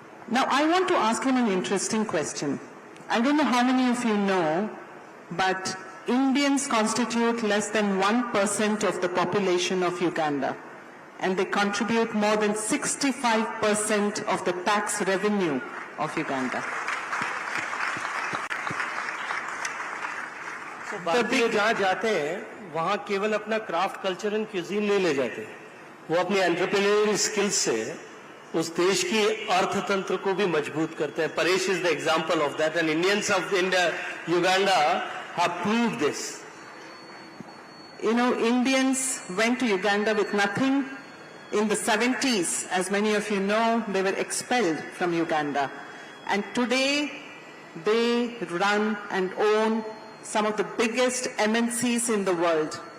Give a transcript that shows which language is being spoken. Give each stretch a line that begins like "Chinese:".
English: Now, I want to ask him an interesting question. I don't know how many of you know, but Indians constitute less than 1% of the population of Uganda, and they contribute more than 65% of the tax revenue of Uganda.
Hindi: भारतीय जहाँ जाते हैं वहाँ केवल अपना
English: craft culture and cuisine
Hindi: नहीं ले जाते, वो अपने
English: entrepreneurial skills
Hindi: से उस देश की अर्थतंत्र को भी मजबूत करते हैं.
English: Paresh is the example of that and Indians of India Uganda have proved this. You know, Indians went to Uganda with nothing. In the 70s, as many of you know, they were expelled from Uganda. And today, they run and own some of the biggest MNCs in the world.